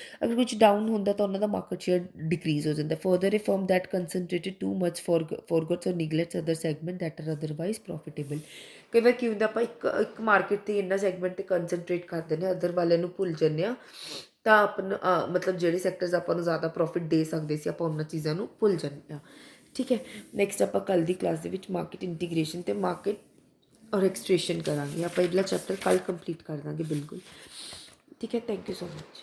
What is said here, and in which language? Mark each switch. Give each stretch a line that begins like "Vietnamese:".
Punjabi: ਅਗਰ ਕੁਝ ਡਾਊਨ ਹੁੰਦਾ ਤਾਂ ਉਹਨਾਂ ਦਾ ਮਾਰਕੀਟ ਸ਼ੇਅਰ ਡਿਕਰੀਜ਼ ਹੋ ਜਾਂਦਾ.
English: further a firm that concentrated too much forgets or neglects other segment that are otherwise profitable.
Punjabi: ਕਈ ਵਾਰ ਕੀ ਹੁੰਦਾ ਆਪਾਂ ਇੱਕ ਮਾਰਕੀਟ 'ਤੇ ਇੰਨਾ ਸੈਗਮੈਂਟ 'ਤੇ ਕੰਸਨਟਰੇਟ ਕਰਦੇ ਨੇ ਅਦਰ ਵਾਲਿਆਂ ਨੂੰ ਭੁੱਲ ਜਾਂਦੇ ਹਾਂ ਤਾਂ ਆਪਣਾ ਮਤਲਬ ਜਿਹੜੇ ਸੈਕਟਰਸ ਆਪਾਂ ਨੂੰ ਜ਼ਿਆਦਾ ਪ੍ਰੋਫਿਟ ਦੇ ਸਕਦੇ ਸੀ ਆਪਾਂ ਉਹਨਾਂ ਚੀਜ਼ਾਂ ਨੂੰ ਭੁੱਲ ਜਾਂਦੇ ਹਾਂ. ਠੀਕ ਹੈ, ਨੈਕਸਟ ਆਪਾਂ ਕੱਲ੍ਹ ਦੀ ਕਲਾਸ ਦੇ ਵਿੱਚ ਮਾਰਕੀਟ ਇੰਟੀਗ੍ਰੇਸ਼ਨ ਅਤੇ ਮਾਰਕੀਟ ਔਰ ਐਕਸਟ੍ਰੇਸ਼ਨ ਕਰਾਂਗੇ. ਆਪਾਂ ਅਗਲਾ ਚੈਪਟਰ ਕੱਲ੍ਹ ਕੰਪਲੀਟ ਕਰ ਦਾਂਗੇ ਬਿਲਕੁਲ. ਠੀਕ ਹੈ,
English: Thank you so much.